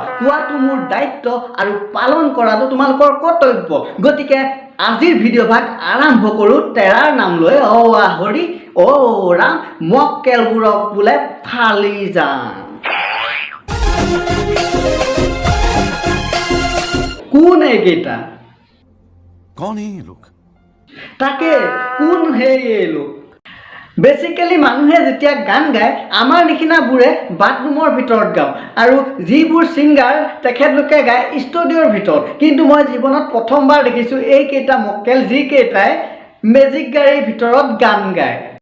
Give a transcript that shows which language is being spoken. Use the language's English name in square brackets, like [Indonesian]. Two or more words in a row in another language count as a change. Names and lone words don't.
[Assamese] কোৱাটো মোৰ দায়িত্ব আৰু পালন কৰাটো তোমালোকৰ কৰ্তব্য। গতিকে আজিৰ ভিডিঅ' ভাগ আৰম্ভ কৰোঁ তেৰাৰ নাম লৈ। হৰি ৰাম, মক্কেলবোৰক বোলে ফালি যাম। কোন এইকেইটা? [Hindi] कौन है ये लोग? ताके कौन है ये लोग? [Assamese] বেচিকেলি মানুহে যেতিয়া গান গায় আমাৰ নিচিনাবোৰে বাথৰুমৰ ভিতৰত গাওঁ, আৰু যিবোৰ ছিংগাৰ তেখেতলোকে গায় ষ্টুডিঅ'ৰ ভিতৰত। কিন্তু মই জীৱনত প্ৰথমবাৰ দেখিছোঁ এইকেইটা মক্কেল যিকেইটাই মেজিক গাড়ীৰ ভিতৰত গান গায়।